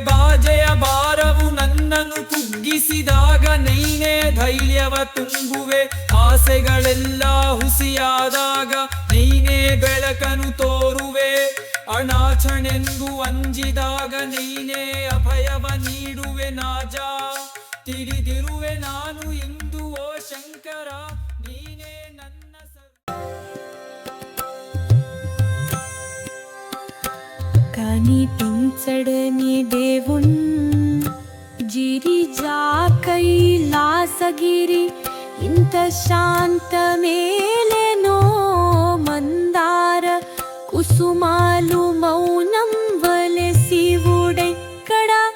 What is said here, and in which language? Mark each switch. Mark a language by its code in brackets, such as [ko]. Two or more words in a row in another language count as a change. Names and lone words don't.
[kn] ಬಾಜೆಯ ಭಾರವು ನನ್ನನ್ನು ಕುಗ್ಗಿಸಿದಾಗ ನೀನೇ ಧೈರ್ಯವ ತುಂಬುವೆ ಆಸೆಗಳೆಲ್ಲ ಹುಸಿಯಾದಾಗ ನೀನೇ ಬೆಳಕನ್ನು ತೋರುವೆ ಅನಾಥನೆಂದು ಅಂಜಿದಾಗ ನೀನೇ ಅಭಯವ ನೀಡುವೆ ನಾಜ ತಿಳಿದಿರುವೆ ನಾನು ಇಂದು ಓ ಶಂಕರ ನೀನೇ ನನ್ನ [te] కనిపించడని దేవున్ గిరిజా కైలాసగిరి ఇంత శాంతమేలెనో మందార కుసుమాలు మౌనం వలె శివుడెక్కడ